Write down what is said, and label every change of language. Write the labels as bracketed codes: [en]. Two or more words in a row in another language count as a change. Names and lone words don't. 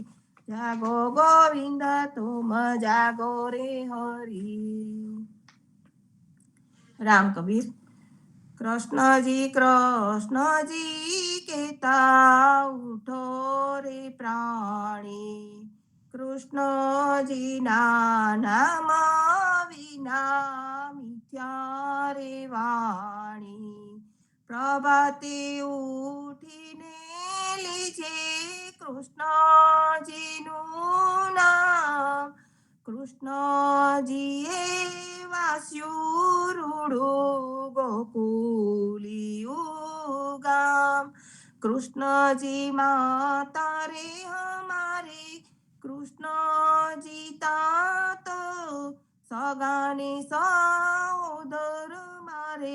[hi] जागो गोविंद तुम जागो रे हरि। [gu] રામ કબીર। કૃષ્ણ જી કહતા ઉઠો રે પ્રાણી, કૃષ્ણ જી નામ વિના મિથ્યા રે વાણી। પ્રભાતે ઉઠીને લીજે કૃષ્ણ જી નું નામ, કૃષ્ણજીએ વાસ્યું રૂડું ગોકુલિયું ગામ। કૃષ્ણજી માતા રે હમારે, કૃષ્ણજી તાત સગાને સહોદર મારે।